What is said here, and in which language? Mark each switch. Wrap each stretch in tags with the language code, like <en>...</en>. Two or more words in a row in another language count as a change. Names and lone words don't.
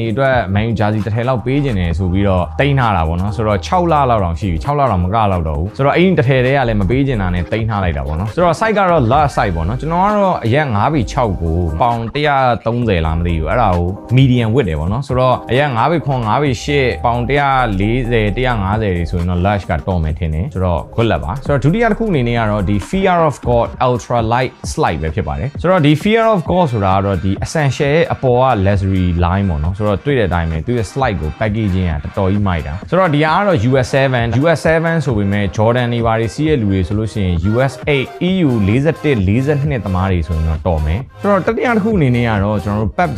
<my>အတွက် Man U jersey တစ်ထည်လောက်ပေးခြင်းတယ်ဆိုပြီးတော့တင်ထားတာပေါ့နော်ဆိုတော့6လလောက်တောင်ရှိပြီ6လတော့မကလောက်တော့ဘူးဆိုတော့အဲ့ဒီတစ်ထည်တွေကလည်းမပေး ခြင်းတာနဲ့တင်ထားလိုက်တာပေါ့နော်ဆိုတော့ site ကတော့</my> <en>last site</en> <my>ပေါ့နော်ကျွန်တော်ကတော့အရက်9ပေ6ကိုပေါင်130လားမသိဘူးအဲ့ဒါကို</my> <en>medium width</en> <my>တယ်ပေါ့နော်ဆိုတော့အရက်9ပေ9 5ပေ8ပေါင်140 150တွေဆိုရင်တော့ large ကတော်မယ်ထင်တယ်ဆိုတော့</my> <en>good luck</en> <my>ပါဆိုတော့ဒုတိယတစ်ခုအနေနဲ့ကတော့ဒီ Fear of God Ultra Light Slide ပဲဖြစ်ပါတယ်ဆိုတော့ဒီ Fear of God ဆိုတာကတော့ဒီ essential ရဲ့အပေါ်က</my> <en>luxury line</en> <my>ပေါ့နော်ဆိုတော့တွေ့တဲ့အတိုင်းပဲသူရဲ့ slide ကို packaging ကတော်တော်ကြီးမိုက်တာဆိုတော့ဒီကတော့ US7 ဆိုပေမဲ့ Jordan တွေဘာတွေစီးရဲ့လူတွေဆိုလို့ရှိရင် US8 EU 41 42သမားတွေဆိုရင်တော့တော်မယ်ဆိုတော့တတိယတစ်ခုအနေနဲ့ကတော့ကျွန်တော်တို့ PUBG</my>